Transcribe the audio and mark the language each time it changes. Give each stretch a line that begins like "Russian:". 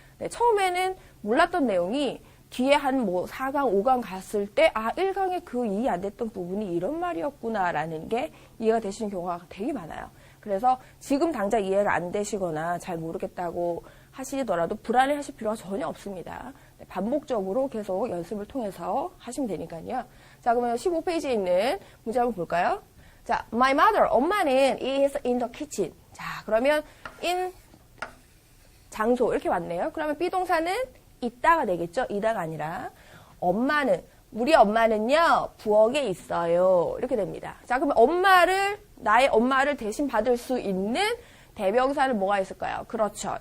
Korean: 네, 처음에는 몰랐던 내용이 뒤에 한 4강, 5강 갔을 때 1강에 그 이해 안 됐던 부분이 이런 말이었구나라는 게 이해가 되시는 경우가 되게 많아요. 그래서 지금 당장 이해가 안 되시거나 잘 모르겠다고 하시더라도 불안해 하실 필요가 전혀 없습니다. 네, 반복적으로 계속 연습을 통해서 하시면 되니까요. 자, 그러면 15페이지에 있는 문제 한번 볼까요?
English: 자, my mother,
Korean: 엄마는
English: is in the kitchen.
Korean: 자, 그러면 in 장소 이렇게 왔네요. 그러면 비동사는 있다가 되겠죠? 이다가 아니라 엄마는 우리 엄마는요 부엌에 있어요. 이렇게 됩니다. 자, 그러면 나의 엄마를 대신 받을 수 있는 대명사는 뭐가 있을까요? 그렇죠.